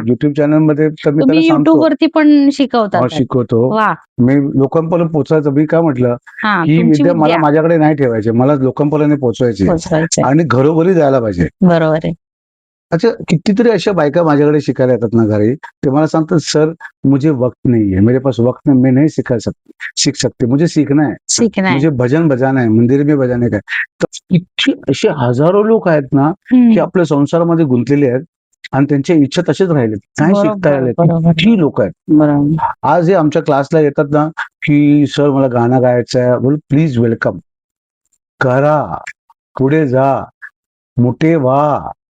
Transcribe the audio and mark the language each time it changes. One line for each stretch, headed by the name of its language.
Marathi: YouTube channel मध्ये तर मी तुम्ही युट्यूब वरती पण शिकवता? शिकवतो. वा. मी लोकांपर्यंत पोहोचायचं. मी काय म्हटलं की विद्या मला माझ्याकडे नाही ठेवायचे, मला लोकांपर्यंत पोहोचवायचे आणि घरोघरी जायला पाहिजे. बरोबर आहे. अच्छा, कितीतरी अशा बायका माझ्याकडे शिकायला येतात ना घरी. ते मला सांगतात,
Hindi: सर मुझे वक्त नहीं है, मेरे पास वक्त नहीं, मैं नहीं सीख सकते, मुझे सीखना है, मुझे भजन बजाना है, मंदिर में बजाने का है.
Marathi: तर इतकी असे हजारो लोक आहेत ना, की आपल्या संसारामध्ये गुंतलेले आहेत आणि त्यांच्या इच्छा तसेच राहिले, काय शिकता आले. किती लोक आहेत. आज हे आमच्या क्लासला येतात ना, की सर मला गाणं गायचं आहे. बोल प्लीज वेलकम करा, पुढे जा, मोठे व्हा.